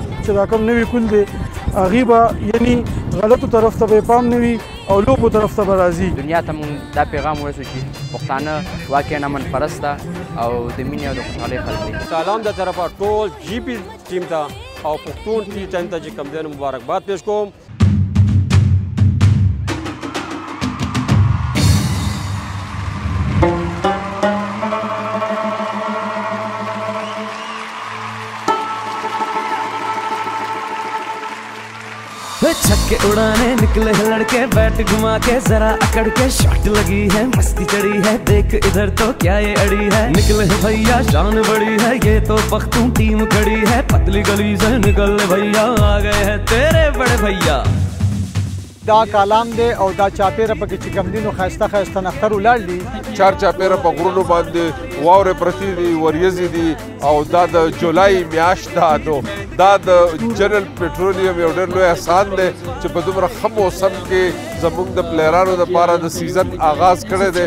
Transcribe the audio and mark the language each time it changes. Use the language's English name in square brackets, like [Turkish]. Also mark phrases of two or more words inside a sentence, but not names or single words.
[Pashto] چې دا کوم نوي کول دی هغې به یعنی غلطو طرف ته به پام نه وي او لوبو طرف ته به راځي. دنیا ته موږ دا پیغام ورسو چې پښتانه واقعا امن پرسته او د مینې او د خوشحالۍ خلک دي. سلام د طرفه ټول جی پی ټیم ته او پښتون ټیم ته چې کوم دی مبارکباد پیش کوم. [Urdu] چھکے اڑانے نکلے ہیں لڑکے بیٹ گھما کے ذرا اکڑ کے شاٹ لگی ہے مستی چڑھی ہے دیکھ ادھر تو کیا یہ اڑی ہے نکلے ہیں بھیا شان بڑی ہے یہ تو پختون ٹیم کھڑی ہے پتلی گلی سے نکل بھیا آ گئے ہیں تیرے بڑے بھیا. [Pashto] دا کالام دی او دا چاپیره پکې چې کوم دي نو ښایسته ښایسته نښتر ولاړ دي. چار چاپیره په غرونو باندې واورې پرتې دي وریځې دي او دا د جولای میاشت ده نو دا د جنرال پټرولیم یو ډېر لوی احسان دی چې په دومره ښه موسم کې زموږ د پلیرانو دپاره د سیزن آغاز کړی دی.